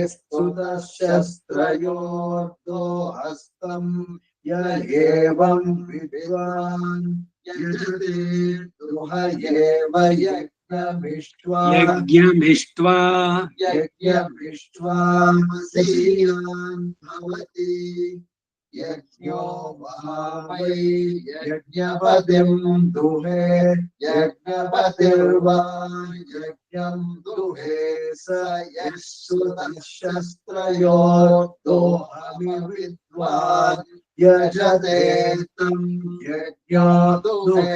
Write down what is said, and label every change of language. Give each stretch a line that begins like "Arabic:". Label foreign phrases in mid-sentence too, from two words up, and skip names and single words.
Sanskrit: ಸ್ತುತಶಸ್ತ್ರಯೋರ್ಧೋ ಹಸ್ತಂ ಯ ಏವಂ ವಿದ್ವಾನ್ ಯಜತೆ ದ್ರುಹಯೇವ ಯಜ್ಞಮಿಷ್ಟ್ವಾ ಯಜ್ಞಮಿಷ್ಟ್ವಾ ವಸೀಯಾನ್ ಭವತಿ ಯಜ್ಞೋ ವೈ ಯಜ್ಞಪತಿಂ ದುಹೇ ಯಜ್ಞಪತಿರ್ವಾ ಯಜ್ಞಂ ದುಹೇ ಸ ಯಸ್ಸುತಶಸ್ತ್ರಯೋರ್ಧೋಹಮಿ ವಿದ್ವಾನ್ ಯಜತೆ ತಂ ಯಜ್ಞೋ ದುಹೇ